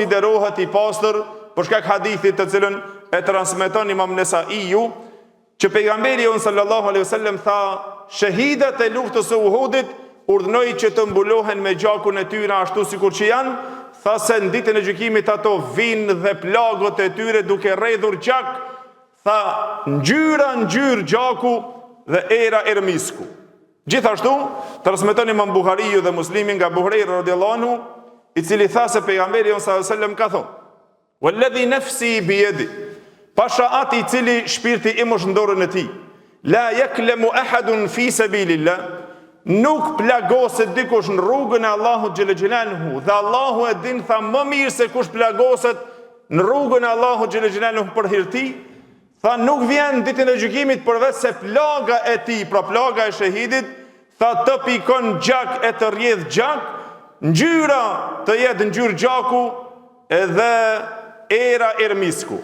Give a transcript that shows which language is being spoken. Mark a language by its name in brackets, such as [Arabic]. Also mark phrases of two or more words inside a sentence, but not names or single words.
[Albanian] i pastër për shkak hadithit të cilën e transmeton Imam Nesaiu, që pejgamberi [Arabic] صلى الله عليه وسلم [Albanian] tha, shahidat e luftës së Uhudit urdhnoi që të mbulohen me gjakun e tyre ashtu sikur që janë, tha se në ditën e gjykimit ato vinë dhe plagët e tyre duke rredhur gjak, tha ngjyrë gjaku dhe era ermisku. Gjithashtu, transmeton Imam Buhariu dhe Muslimi nga Buhreira [Arabic] رضي الله عنه, [Albanian] i cili tha se pejgamberi [Arabic] صلى الله عليه وسلم [Albanian] ka thonë: [Arabic] "والذي نفسي بيده", [Albanian] pasha ati i cili shpirti im është në dorën e tij, [Arabic] "لا يكلم أحد في سبيل الله", [Albanian] nuk plagoset dikush në rrugën e Allahut [Arabic] جل جلاله, [Albanian] dhe Allahu e din tha më mirë se kush plagoset në rrugën e Allahut [Arabic] جل جلاله [Albanian] për hir të tij. Tha nuk vjen ditën e gjykimit përveç se plaga e tij, pra plaga e shahidit, tha të pikon gjak e të rrjedh gjak, ngjyra të jetë ngjyrë gjaku edhe era ermisku.